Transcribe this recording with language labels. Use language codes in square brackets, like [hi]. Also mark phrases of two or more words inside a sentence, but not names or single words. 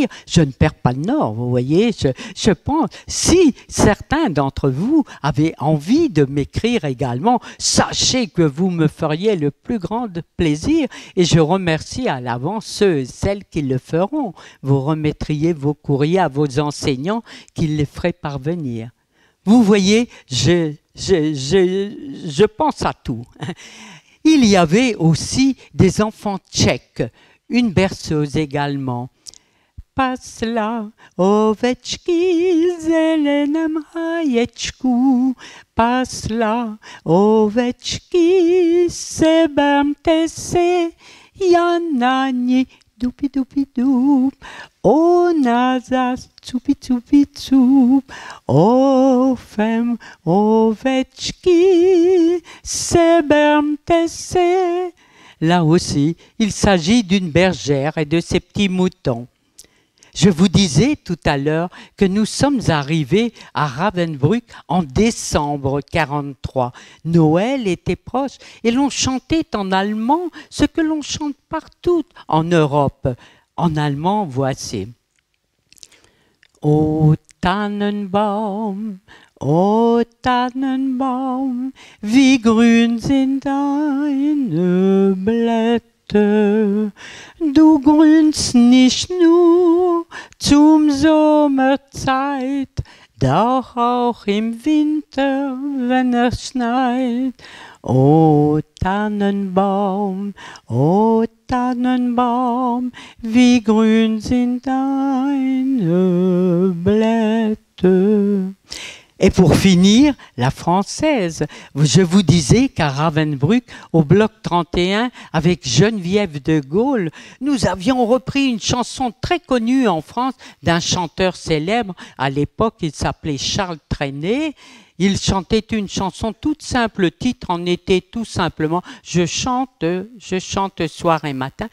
[fr] Je ne perds pas le nord, vous voyez. Je pense, si certains d'entre vous avaient envie de m'écrire également, sachez que vous me feriez le plus grand plaisir et je remercie à l'avance ceux et celles qui le feront. Vous remettriez vos courriers à vos enseignants qui les feraient parvenir. Vous voyez, je pense à tout. Il y avait aussi des enfants tchèques, une berceuse également. [cs] Pasla, ovečky, zeleném háječku, pasla, ovečky, sebemte se, já na ní, dupi, dupi, dup, ona zas, cupi, cupi, cup, ovem, ovečky, sebemte se. [fr] Là aussi, il s'agit d'une bergère et de ses petits moutons. Je vous disais tout à l'heure que nous sommes arrivés à Ravensbrück en décembre 1943. Noël était proche et l'on chantait en allemand ce que l'on chante partout en Europe. En allemand, voici. [de] O Tannenbaum, wie grün sind deine Blätter. Du grünst nicht nur zum Sommerzeit, doch auch im Winter, wenn es schneit. O Tannenbaum, wie grün sind deine Blätter. [fr] Et pour finir, la française. Je vous disais qu'à Ravensbrück, au bloc 31, avec Geneviève de Gaulle, nous avions repris une chanson très connue en France d'un chanteur célèbre. À l'époque, il s'appelait Charles Trenet. Il chantait une chanson toute simple, le titre en était tout simplement « Je chante soir et matin ».